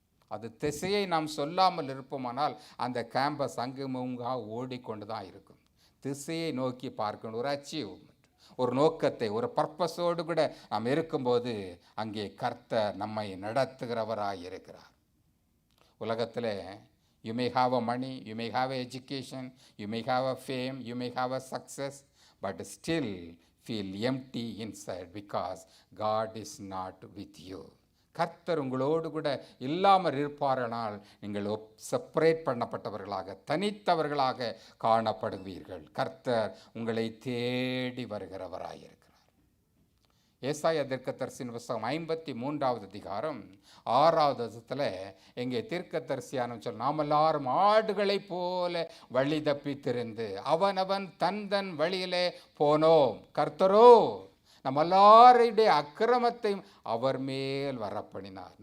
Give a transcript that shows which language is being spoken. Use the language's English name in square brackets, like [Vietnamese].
[Tamil] அது திசையை நாம் சொல்லாமல் இருப்போமானால் அந்த கேம்பஸ் அங்குமுங்காக ஓடிக்கொண்டு தான் இருக்கும். திசையை நோக்கி பார்க்கணும். ஒரு அச்சீவ்மெண்ட், ஒரு நோக்கத்தை, ஒரு பர்பஸோடு கூட நாம் இருக்கும்போது அங்கே கர்த்தர் நம்மை நடத்துகிறவராய் இருக்கிறார். உலகத்தில் [English] you may have a money, you may have a education, you may have a fame, you may have a success, but still feel empty inside because God is not with you. [Tamil] கர்த்தர் உங்களோடு கூட இல்லாமல் இருப்பாரானால் நீங்கள் separate பண்ணப்பட்டவர்களாக, தனித்தவர்களாக காணப்படுவீர்கள். கர்த்தர் உங்களை தேடி வருகிறவராயிருக்கிறார். ஏசாயா தீர்க்கதரிசியின் புத்தகம் 53வது அதிகாரம் 6வது வசனத்தில் எங்கே தீர்க்கதரிசியான சொல், நாம் எல்லாரும் ஆடுகளைப் போல வழி தப்பி திரிந்து அவனவன் தன் வழியிலே போனோம், கர்த்தரோ நம்ம எல்லாருடைய அக்கிரமத்தையும் அவர் மேல் வரப்பண்ணினார்.